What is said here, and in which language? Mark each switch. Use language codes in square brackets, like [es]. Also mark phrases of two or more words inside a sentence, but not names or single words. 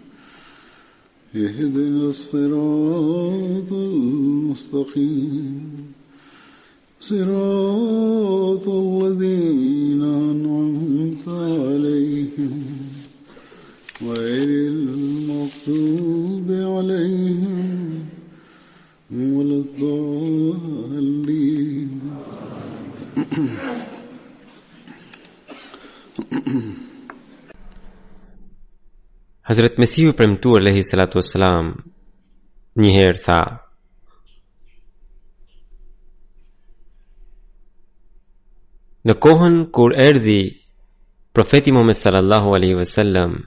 [ar] اهدنا الصراط المستقيم صراط الذين أنعمت عليهم غير المغضوب عليهم ولا الضالين. [sq] Hazrat Mesihu premtuar [ar] عليه الصلاة والسلام [sq] një herë tha: në kohën kur erdhi profeti Muhammed [ar] صلى الله عليه وسلم,